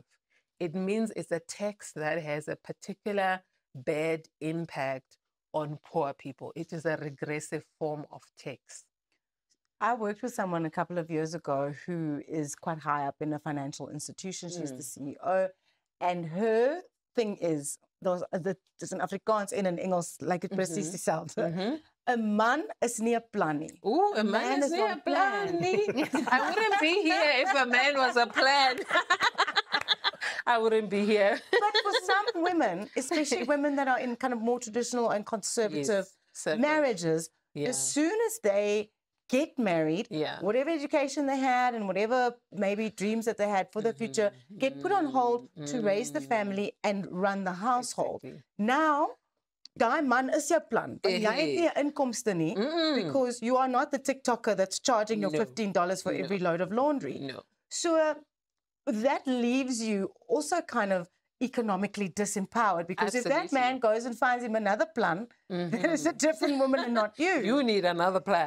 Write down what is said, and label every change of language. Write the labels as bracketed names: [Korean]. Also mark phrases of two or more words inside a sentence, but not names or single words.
[English] It means it's a tax that has a particular bad impact on poor people. It is a regressive form of tax. I worked with someone a couple of years ago who is quite high up in a financial institution. She's the CEO. And her thing is, there's an Afrikaans [Afrikaans] en in Engels, [English] like it [Afrikaans] precies dieselfde. A man is nie 'n plan nie. Ooh, a man is nie 'n plan nie. [English] I wouldn't be here if a man was a plan. I wouldn't be here. But for some women, especially women that are in kind of more traditional and conservative marriages, as soon as they get married, whatever education they had and whatever maybe dreams that they had for the future get put on hold to raise the family and run the household. Now, [Afrikaans] daai man is jou plan. [English] But [Afrikaans] jy het nie 'n inkomste nie [English] because you are not the TikToker that's charging your $15 for every load of laundry. So that leaves you also kind of economically disempowered, because if that man goes and finds him another plan, that is a different woman and not you. You need another plan.